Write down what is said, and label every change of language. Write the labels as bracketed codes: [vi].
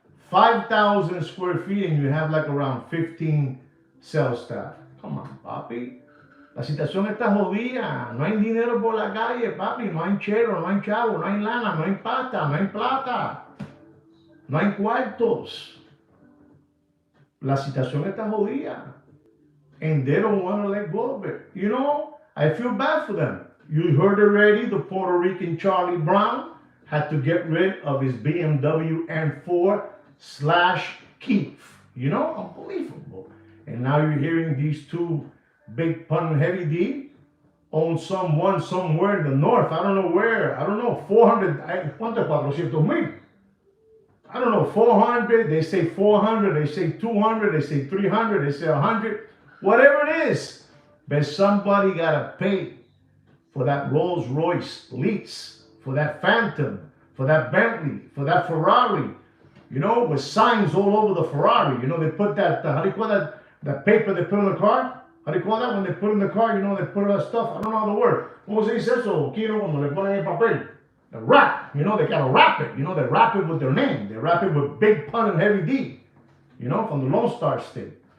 [en] 5,000 square feet and you have like around 15 sales staff. Come on, papi. [es] La situación está jodida. No hay dinero por la calle, papi. No hay chero, no hay chavo, no hay lana, no hay pata, no hay plata. No hay cuartos. La situación está jodida. [en] And they don't want to let go of it. You know, I feel bad for them. You heard already the Puerto Rican Charlie Brown had to get rid of his BMW M4 slash Keith. You know, unbelievable. And now you're hearing these two big pun heavy D own someone somewhere in the north. I don't know where. I don't know. 400. [es] ¿Cuánto? [en] 400,000. I don't know, 400, they say 400, they say 200, they say 300, they say 100, whatever it is. But somebody got to pay for that Rolls Royce lease, for that Phantom, for that Bentley, for that Ferrari, you know, with signs all over the Ferrari. You know, they put that, how do you call that, that paper they put in the car? How do you call that when they put in the car? You know, they put all that stuff. I don't know the word. [es] ¿Cómo se dice eso, Kino, cuando le ponen el papel? [en] The wrap, you know, they gotta wrap it. You know, they wrap it with their name. They wrap it with big pun and heavy D. You know, from the Lone Star State.